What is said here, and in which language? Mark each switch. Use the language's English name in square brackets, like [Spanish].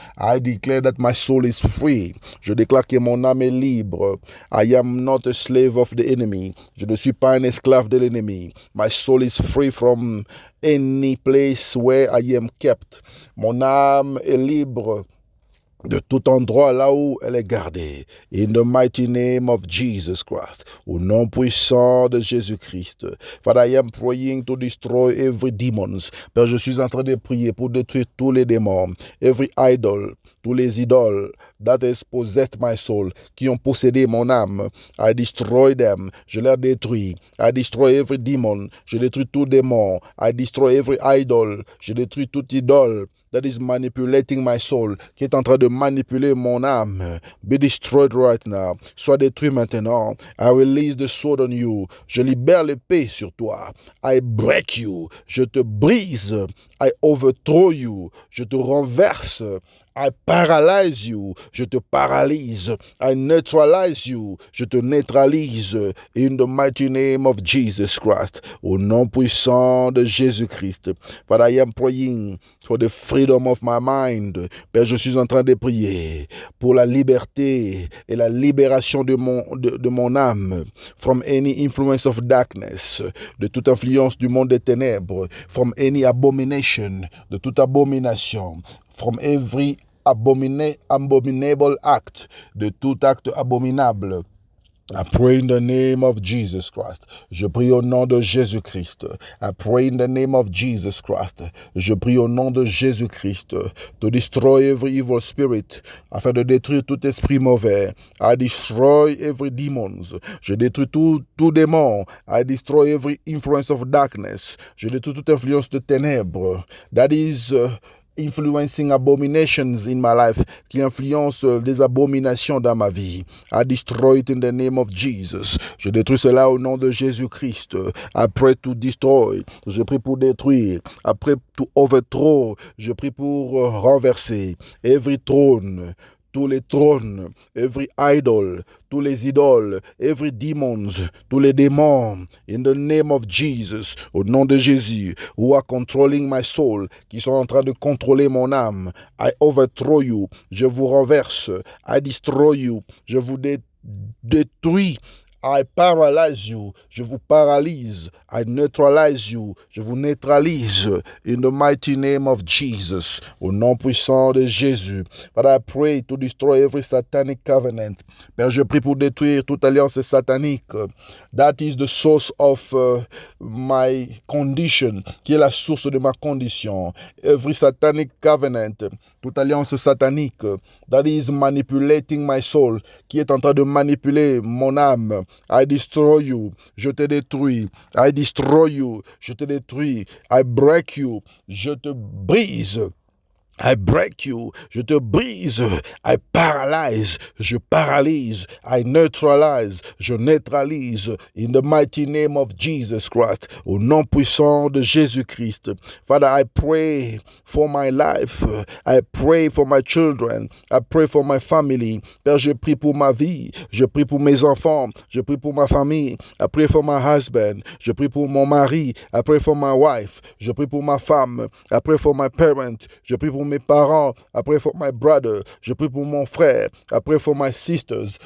[English] I declare that my soul is free. [French] Je déclare que mon âme est libre. [English] I am not a slave of the enemy. [French] Je ne suis pas un esclave de l'ennemi. [English] My soul is free from any place where I am kept. [French] Mon âme est libre de tout endroit là où elle est gardée. [English] In the mighty name of Jesus Christ. [French] Au nom puissant de Jésus-Christ. [English] Father, I am praying to destroy every demons. [French] Père, je suis en train de prier pour détruire tous les démons. [English] Every idol. [French] Tous les idoles [English] that has possessed my soul, [French] qui ont possédé mon âme. [English] I destroy them. [French] Je les détruis. [English] I destroy every demon. [French] Je détruis tout démon. [English] I destroy every idol. [French] Je détruis toute idole [English] that is manipulating my soul, [French] qui est en train de manipuler mon âme. [English] Be destroyed right now. [French] Sois détruit maintenant. [English] I release the sword on you. [French] Je libère l'épée sur toi. [English] I break you. [French] Je te brise. [English] I overthrow you. [French] Je te renverse. [English] I paralyze you. [French] Je te paralyse. [English] I neutralize you. [French] Je te neutralise. [English] In the mighty name of Jesus Christ. [French] Au nom puissant de Jésus-Christ. [English] Father, I am praying for the freedom of my mind. [French] Père, je suis en train de prier pour la liberté et la libération de mon âme. [English] From any influence of darkness. [French] De toute influence du monde des ténèbres. [English] From any abomination. [French] De toute abomination. [English] From every abominable act, [French] de tout acte abominable. [English] I pray in the name of Jesus Christ. [French] Je prie au nom de Jésus-Christ. [English] I pray in the name of Jesus Christ. [French] Je prie au nom de Jésus-Christ. [English] To destroy every evil spirit. [French] Afin de détruire tout esprit mauvais. [English] I destroy every demons. [French] Je détruis tout démon. [English] I destroy every influence of darkness. [French] Je détruis toute influence de ténèbres. [English] That is influencing abominations in my life, [French] qui influence des abominations dans ma vie. [English] I destroy it in the name of Jesus. [French] Je détruis cela au nom de Jésus-Christ. [English] I pray to destroy. [French] Je prie pour détruire. [English] I pray to overthrow. [French] Je prie pour renverser. [English] Every throne. [French] Tous les trônes, [English] every idol, [French] tous les idoles, [English] every demons, [French] tous les démons, [English] in the name of Jesus, [French] au nom de Jésus, [English] who are controlling my soul, [French] qui sont en train de contrôler mon âme. [English] I overthrow you, [French] je vous renverse. [English] I destroy you, [French] je vous détruis. [English] I paralyze you. [French] Je vous paralyse. [English] I neutralize you. [French] Je vous neutralise. [English] In the mighty name of Jesus. [French] Au nom puissant de Jésus. [English] But I pray to destroy every satanic covenant. [French] Père, je prie pour détruire toute alliance satanique. [English] That is the source of my condition. [French] Qui est la source de ma condition. [English] Every satanic covenant. [French] Toute alliance satanique. [English] That is manipulating my soul. [French] Qui est en train de manipuler mon âme. [English] I destroy you, [French] je te détruis. [English] I destroy you, [French] je te détruis. [English] I break you, [French] je te brise. [English] I break you, [French] je te brise. [English] I paralyze, [French] je paralyse. [English] I neutralize, [French] je neutralise. [English] In the mighty name of Jesus Christ, [French] au nom puissant de Jésus-Christ. [English] Father, I pray for my life. I pray for my children. I pray for my family. [French] Père, je prie pour ma vie. Je prie pour mes enfants. Je prie pour ma famille. [English] I pray for my husband. [French] Je prie pour mon mari. [English] I pray for my wife. [French] Je prie pour ma femme. [English] I pray for my parent. [French] Je prie pour mes parents. [English] I pray for my brother. [French] Je prie pour mon frère. [English] I pray for my sisters.